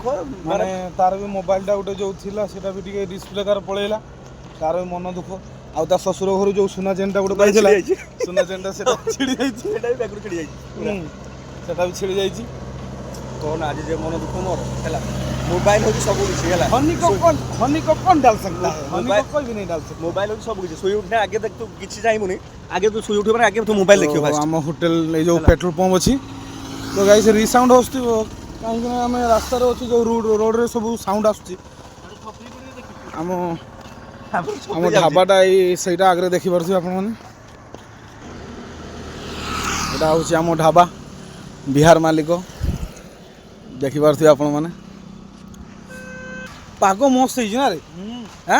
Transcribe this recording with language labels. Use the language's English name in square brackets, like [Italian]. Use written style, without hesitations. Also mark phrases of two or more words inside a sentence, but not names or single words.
[Odia] ମାନେ ତାର ବି ମୋବାଇଲଟା ଗୋଟେ ଯେଉଁ ଥିଲା ସେଟା ବି ଟିକେ ଡିସପ୍ଲେ ତାର ପଳେଇଲା ତାର ବି ମନ ଦୁଃଖ ଆଉ ତା ଶ୍ୱଶୁର ଘରୁ ଯେଉଁ ସୁନା ଚେନ୍ଟା ଗୋଟେ ପାଇଥିଲା ସୁନା ଚେନ୍ଟା ସେଟା ଛିଡ଼ି ଯାଇଛି ସେଟା ବି ବ୍ୟାଗରୁ ଛିଡ଼ି ଯାଇଛି ସେଟା ବି ଛିଡ଼ି ଯାଇଛି କହନା ଆଜି ଯେ ମନ ଦୁଃଖ ମୋର ହେଲା ମୋବାଇଲ ହେଉଛି ସବୁ କିଛି ହେଲା [Hindi] हनी को कौन डाल सकता है हनी को कोई भी नहीं डाल सकता [Odia] ମୋବାଇଲ ହେଉଛି ସବୁ କିଛି ଶୋଇ ଉଠିଲେ ଆଗେ ଦେଖ ତୁ କିଛି ଚାହିଁବୁନି ଆଗେ ତୁ ଶୋଇ ଉଠିବ ମାନେ ଆଗେ ତୁ ମୋବାଇଲ ଦେଖିବ ଫାଷ୍ଟ ଆମ ହୋଟେଲ ଏ ଯେଉଁ [English] petrol pump [Odia] ଅଛି ତ [English] guys resound [Odia] ଆସୁଥିବ କାହିଁକିନା ଆମେ ରାସ୍ତାରେ ଅଛୁ ଯେଉଁ ରୋଡ଼ରେ ସବୁ ସାଉଣ୍ଡ ଆସୁଛି ଆମ ଆମ ଢାବାଟା ଏଇ ସେଇଟା ଆଗରେ ଦେଖିପାରୁଥିବେ ଆପଣମାନେ ଏଇଟା ହେଉଛି ଆମ ଢାବା ବିହାର ମାଲିକ ଦେଖିପାରୁଥିବେ ଆପଣମାନେ ପାଗ ମସ୍ତ ହେଇଛି ନା ରେ ଆଁ?